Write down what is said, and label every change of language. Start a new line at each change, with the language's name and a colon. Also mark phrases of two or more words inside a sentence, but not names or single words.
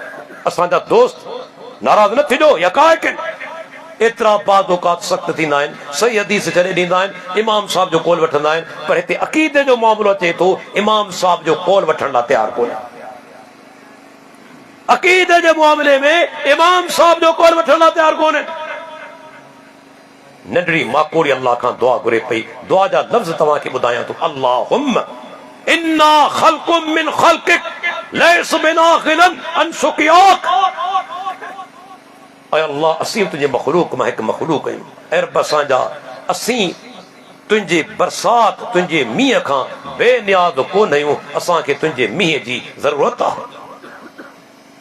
Sindhi: असांजा दोस्त नाराज़ न थिजो, यकायक एतिरा बाज़ औक़ात सख़्त थींदा आहिनि, सही हदीस छॾे ॾींदा आहिनि, इमाम साहब जो कौल वठंदा आहिनि, पर हिते अक़ीदे जो मामलो अचे थो, इमाम साहब जो कौल वठण लाइ तयारु कोन्हे। अक़ीदे जे मामले में इमाम साहब जो कौल वठण लाइ तयारु कोन्हे। नंढड़ी माकोड़ी अल्लाह खां दुआ घुरे पई। दुआ जा लफ़्ज़ तव्हांखे ॿुधायां थो,
Arabic: اللهم إنا خلق من خلقك ليس بنا غنى عن سقياك.
Sindhi: ऐं अल्लाह, असीं तुंहिंजे मख़लूक मां हिकु मख़लूक आहियूं। ऐं रब असांजा, असीं तुंहिंजे बरसात, तुंहिंजे मींहं खां बेनियाज़ कोन आहियूं, असांखे तुंहिंजे मींहं जी ज़रूरत आहे।